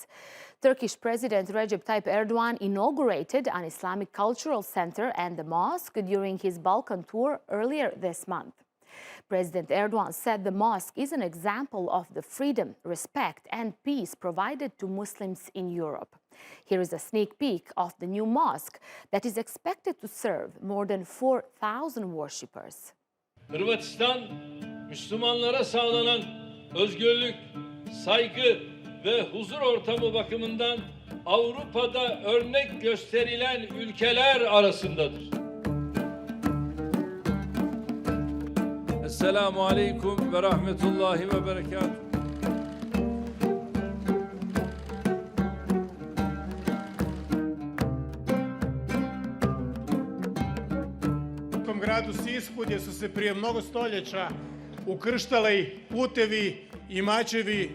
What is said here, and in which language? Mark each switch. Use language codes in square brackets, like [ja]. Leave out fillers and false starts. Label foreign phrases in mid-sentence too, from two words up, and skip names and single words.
[en] Turkish President Recep Tayyip Erdogan inaugurated an Islamic cultural center and the mosque during his Balkan tour earlier this month. President Erdogan said the mosque is an example of the freedom, respect and peace provided to Muslims in Europe. Here is a sneak peek of the new mosque that is expected to serve more than 4,000 worshippers. [tr] Hırvatistan, Müslümanlara sağlanan özgürlük, saygı ve huzur ortamı bakımından Avrupa'da örnek gösterilen ülkeler arasındadır. [ar] السلام عليكم ورحمة الله وبركاته. [hr] U gradu Sisku, gdje su se prije mnogo stoljeća ukrštali putevi i mačevi